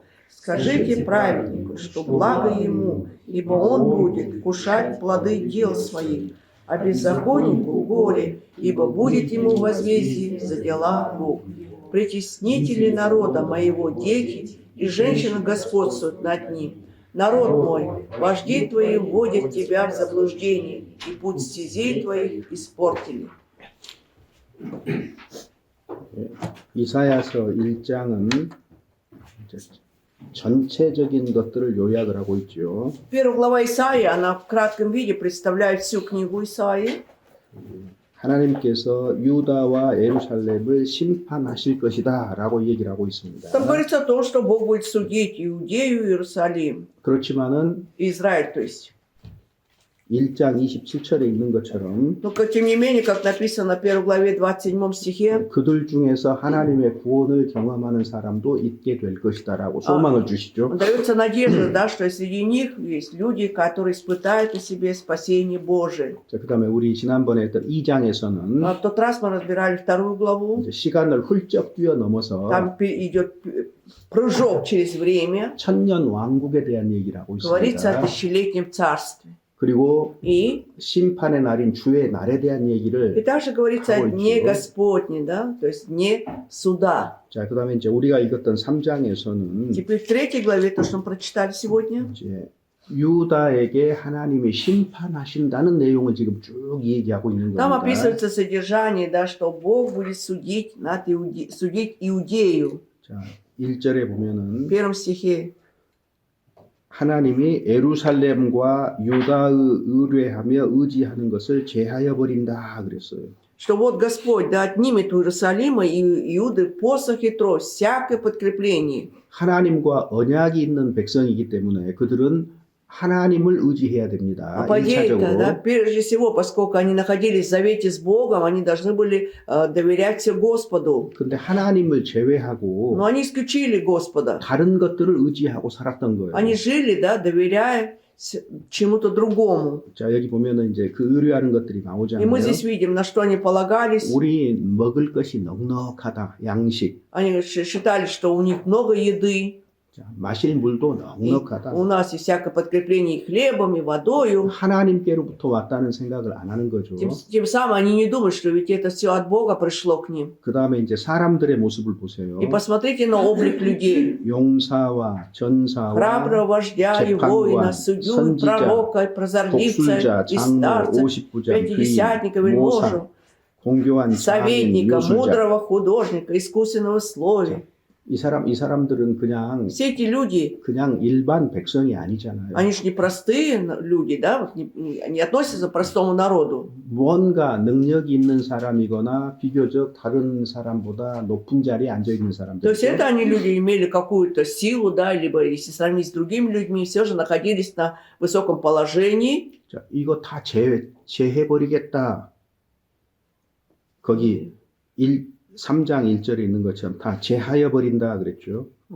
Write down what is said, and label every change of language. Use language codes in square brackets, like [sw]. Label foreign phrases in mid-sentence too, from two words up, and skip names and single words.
[ru] Скажите праведнику, что благо ему, ибо он будет кушать плоды дел своих, а беззаконнику горе, ибо будет ему возмездие за дела рук. Притеснители народа моего дети, и женщины господствуют над ним. Народ мой, вожди твои вводят тебя в заблуждение, и путь стезей твоих испортили. [ko] 이사야서 1장은 전체적인 것들을 요약을 하고 있죠. [ru] Первая глава Исаии, она в кратком виде представляет всю книгу Исаии. [ko] 하나님께서 유다와 예루살렘을 심판하실 것이다 라고 얘기를 하고 있습니다. [ru] Там говорится о том, что Бог будет судить Иудею и Иерусалим, [ko] 그렇지만은 [ru] Израиль, то есть. [ko] 1장 27절에 있는 것처럼 [ru] Но, тем не менее, как написано в 1 главе 27 стихе, [ko] 그들 중에서 하나님의 구원을 경험하는 사람도 있게 될 것이다 라고 소망을 주시죠. [ru] дается надежда, да, что среди них есть люди, которые испытают о себе спасение Божие. [ko] 자, 그다음에 우리 지난번에 했던 2장에서는 [ru] А в тот раз мы разбирали 2 главу, [ko] 시간을 훌쩍 뛰어넘어서 [ru] там идет прыжок через время, [ko] 천년 왕국에 대한 얘기를 하고 [ru] говорится о [ko] 있습니다. [ru] тысячелетнем царстве. [ko] 그리고 [ru] И [ko] 심판의 날인 주의 날에 대한 얘기를 [ru] также говорится о [ko] 하고 [ru] дне [ko] 있죠. [ru] Господне, да, то есть дне суда. [ko] 자, 그다음에 이제 우리가 읽었던 3장에서는 [ru] Теперь в 3 главе, то, что мы прочитали сегодня, [ko] 이제 유다에게 하나님이 심판하신다는 내용을 지금 쭉 얘기하고 있는 [ru] там [ko] 겁니다. [ru] описывается содержание, да, что Бог будет судить, судить Иудею. [ko] 자, 1절에 [ru] В [ko] 보면은 [ru] 1 стихе [ko] 하나님이 예루살렘과 유다의 의뢰하며 의지하는 것을 제하여 버린다 그랬어요. [ru] что вот Господь да отнимет у Иерусалима и Иуды посох и трость, всякое подкрепление. [ko] 하나님과 언약이 있는 백성이기 때문에 그들은 하나님을 의지해야 됩니다. [ru] По идее-то, да, [ko] 1차적으로. [ru] прежде всего, поскольку они находились в завете с Богом, они должны были доверять все Господу. [ko] 근데 하나님을 [ru] Но [ko] 제외하고 [ru] они исключили Господа. [ko] 다른 것들을 의지하고 살았던 거예요. [ru] Они жили, да, доверяя чему-то другому. [ko] 자, 여기 보면은 이제 그 의뢰하는 것들이 [ru] И [ko] 나오잖아요. [ru] мы здесь видим, на что они полагались. [ko] 우리 먹을 것이 넉넉하다. 양식. [ru] Они считали, что у них много еды. [ko] 자, 마실 물도 [ru] И [ko] 넉넉하다. [ru] у нас есть всякое подкрепление и хлебом, и водою. [ko] 하나님께로부터 왔다는 생각을 안 하는 거죠. [ru] Тем самым они не думают, что ведь это все от Бога пришло к ним. [ko] 그 다음에 이제 사람들의 모습을 보세요. [ru] И посмотрите на облик людей. [ko] 용사와 전사와 [ru] Храброго вождя и воина, судью, и пророка, и прозорливца, [ko] 독술자, [ru] и [ko] 장로, [ru] старца, [ko] 50부장, [ru] пятидесятника, [ko] 귀인, мо사, [ru] вельможу, [ko] 공교한 장인, [ru] советника, [ko] 요술자. [ru] мудрого художника, искусственного словия. [ko] 이 사람들은 그냥 [ru] Все эти люди, [ko] 일반 백성이 아니잖아요. [ru] они же не простые люди, да, вот не относятся к простому народу. [ko] 무언가 능력이 있는 사람이거나 비교적 다른 사람보다 높은 자리에 앉아 있는 [ru] То [ko] 사람들. [ru] есть это они люди имели какую-то силу, да, либо если сравнить с другими людьми, все же находились на высоком положении. [ko] 자, 이거 다 제해버리겠다. 거기 3장 1절에 있는 것처럼 다 제하여 버린다 그랬죠.